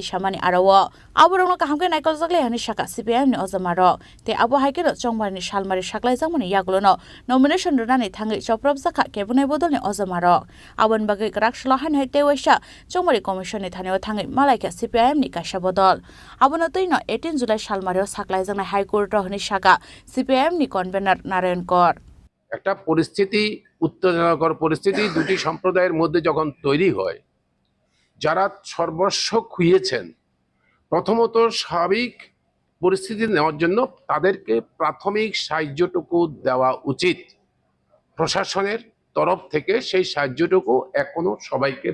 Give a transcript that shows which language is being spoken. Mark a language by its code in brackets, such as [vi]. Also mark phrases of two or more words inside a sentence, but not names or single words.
[brx] सामानि आराव आबरंनो काहामके नायकल जगले हानि साका सीपीएम नि अजमार ते आबहायकेनो चौमारिनि सालमारि साक्लायजांमानि यागुलनो नमिनेशन रनानि थाङै चप्रब जाखा केबुनाय बदलनि अजमार आबन बागै ग्राकशाला हानि तेवैसा चौमारि कमिशन नि थानिव थाङै मालायका सीपीआईएम नि कायसा बदल आबनो तैनो 18 जुलाई सालमारेव साक्लायजांनाय हाइकोर्ट हनि शाखा सीपीआईएम नि कन्भेनर नारायण कर [bn] একটা পরিস্থিতি উত্তেজনাকর পরিস্থিতি দুটি সম্প্রদায়ের মধ্যে যখন তৈরি হয় যারা সর্বস্ব খুইয়েছেন প্রথমত স্বাভাবিক পরিস্থিতি নেওয়ার জন্য তাদেরকে প্রাথমিক সাহায্যটুকু দেওয়া উচিত প্রশাসনের তরফ থেকে সেই সাহায্যটুকু এখনো সবাইকে